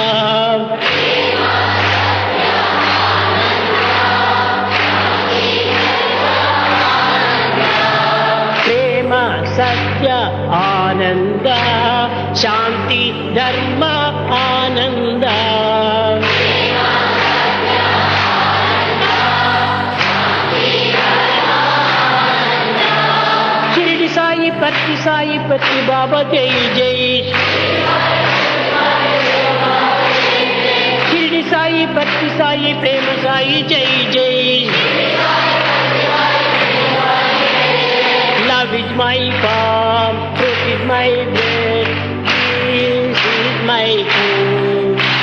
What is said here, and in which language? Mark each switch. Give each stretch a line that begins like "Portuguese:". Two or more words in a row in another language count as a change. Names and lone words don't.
Sanskrit: प्रेम सत्य आनंद शांति धर्म आनंद साई पति बाबा जय जय शिरडी साई पति साई प्रेम साई जय जय
English: Love is my form, truth is my breath, peace is my food.